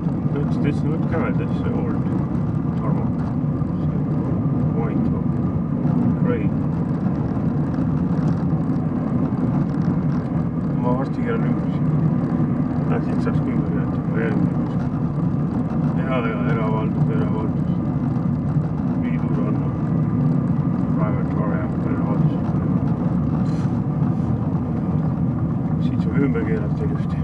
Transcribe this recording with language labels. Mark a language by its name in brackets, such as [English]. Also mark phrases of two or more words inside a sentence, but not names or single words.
[English] This is not gravel, this is old tarmac. White or grey. [Estonian] Ma varsti keeran ümber siin. Siit saaks kui ümber keerata. Eravaldus. Viidur on [English] private car [Estonian] ja eravaldus. Siit saab ümber keerata ilusti.